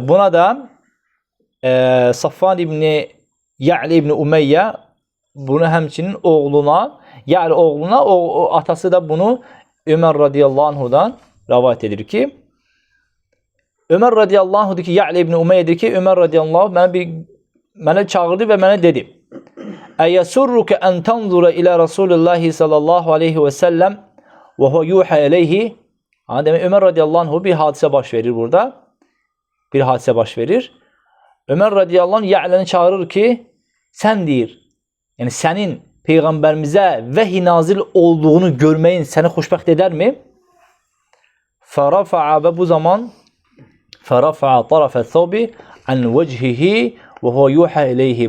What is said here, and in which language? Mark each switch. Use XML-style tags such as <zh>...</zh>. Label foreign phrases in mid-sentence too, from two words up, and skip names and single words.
<az>Buna da Safvan ibn Ya'lə ibn Umeyyə bunu həmçinin oğluna, yəni oğluna, o atası da bunu Ömər</az> <ar>رضي الله عنه</ar> <az>rivayet edir ki, Ömər</az> <ar>رضي الله عنه</ar> <az>deyir ki, Ya'lə ibn Umeyyə deyir ki, Ömər radiyallahu mənə çağırdı və mənə dedi:</az> <ar>"أيسرك أن تنظر إلى رسول الله صلى الله عليه وسلم وهو يوحى إليه?"</ar> <az>Demək Ömər</az> <ar>رضي الله عنه</ar> <az>bir hadisə baş verir burada. Bir hadisə baş verir. Ömər</az> <ar>رضي الله عنه</ar> <az>Ya'ləni çağırır ki, sən deyir, yəni sənin Peyğəmbərimizə vəhy nazil olduğunu görməyin səni xoşbəxt edərmi?</az> <ar>فرفع və</ar> <az>bu zaman</az> <ar>فرفع طرف ثوبه عن وجهه وهو يوحى إليه.</ar>